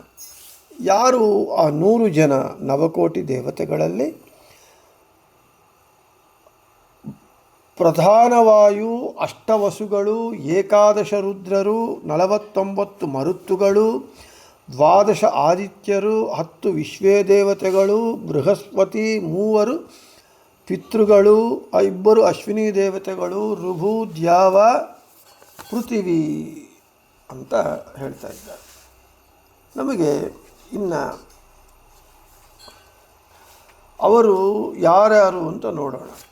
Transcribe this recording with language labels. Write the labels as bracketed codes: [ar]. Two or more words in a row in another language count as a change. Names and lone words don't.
[kn] ಯಾರು ಆ 100 ಜನ ನವಕೋಟಿ ದೇವತೆಗಳಲ್ಲಿ ಪ್ರಧಾನವಾಯು, ಅಷ್ಟವಸುಗಳು, 11 ರುದ್ರರು, 49 ಮರುತ್ತುಗಳು, 12 ಆದಿತ್ಯರು, 10 ವಿಶ್ವೇ ದೇವತೆಗಳು, ಬೃಹಸ್ಪತಿ, 3 ಪಿತೃಗಳು, 2 ಅಶ್ವಿನಿ ದೇವತೆಗಳು, ಋಭು, ದ್ಯಾವ, ಪೃಥಿವಿ ಅಂತ ಹೇಳ್ತಾ ಇದ್ದಾರೆ. ನಮಗೆ ಇನ್ನು ಅವರು ಯಾರ್ಯಾರು ಅಂತ ನೋಡೋಣ.